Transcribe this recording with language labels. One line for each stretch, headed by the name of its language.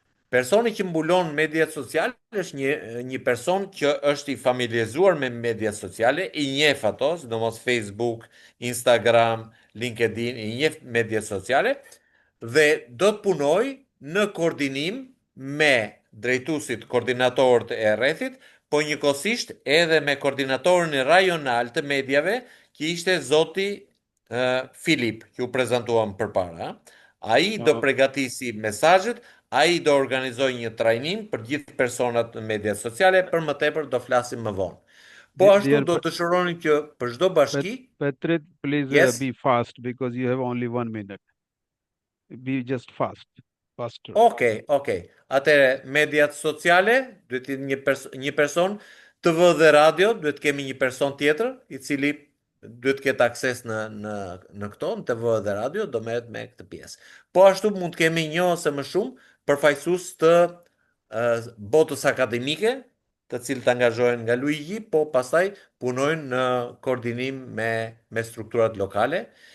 Albanian: Personi që mbulon mediat sociale është një person që është i familiarizuar me mediat sociale, i njeh ato, sidomos Facebook, Instagram, LinkedIn, i njeh mediat sociale dhe do të punojë në koordinim me drejtuesit, koordinatorët e rrethit, po njëkohësisht edhe me koordinatorin rajonal të mediave, që ishte zoti Filip, që u prezantuam përpara. Ai do përgatisi mesazhet, ai do organizojë një trajnim për gjithë personat në mediat sociale, për më tepër do flasim më vonë. Po ashtu do të dëshironin që për çdo bashki.
English: Petrit, please Yes. be fast because you have only 1 minute. Be just faster.
Albanian: Okej. Atëre mediat sociale duhet të jetë një person, TV dhe radio duhet të kemi një person tjetër i cili duhet të ketë akses në këto, në TV dhe radio, do merret me këtë pjesë. Po ashtu mund të kemi një ose më shumë përfaqësues të botës akademike, të cilët angazhohen nga Luigi, po pastaj punojnë në koordinim me strukturat lokale.